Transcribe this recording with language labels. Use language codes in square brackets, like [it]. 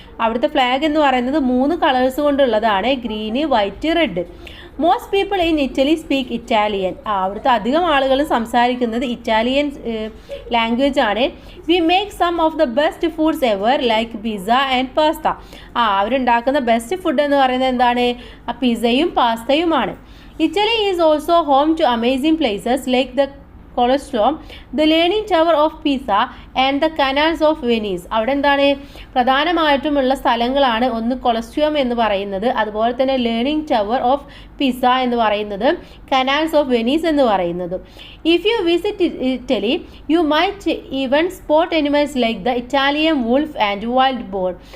[ml] അവിടുത്തെ ഫ്ലാഗ് എന്ന് പറയുന്നത് 3 colours കൊണ്ടുള്ളതാണ്, green, white, red. [en] Most people in Italy speak Italian. [ml] അവിടുത്തെ അധികം ആളുകൾ സംസാരിക്കുന്നത് ഇറ്റാലിയൻ ലാംഗ്വേജ് ആണ്. [en] We make some of the best foods ever like pizza and pasta. [ml] അവരുണ്ടാക്കുന്ന best food എന്ന് പറയുന്നത് എന്താണ്? പിസ്സയും പാസ്തയുമാണ്. [en] Italy is also home to amazing places like the Colosseum, the Leaning Tower of Pisa and the canals of Venice. [ml] അവിടെ എന്താണ്, പ്രധാനമായിട്ടുമുള്ള സ്ഥലങ്ങളാണ്. ഒന്ന് കൊളസ്ട്രിയം എന്ന് പറയുന്നത്, അതുപോലെ തന്നെ ലേണിംഗ് ടവർ ഓഫ് പിസ എന്ന് പറയുന്നത്, കനാൽസ് ഓഫ് വെനീസ് എന്ന് പറയുന്നത്. [en] If you visit Italy you might even spot animals like the Italian wolf and wild boar.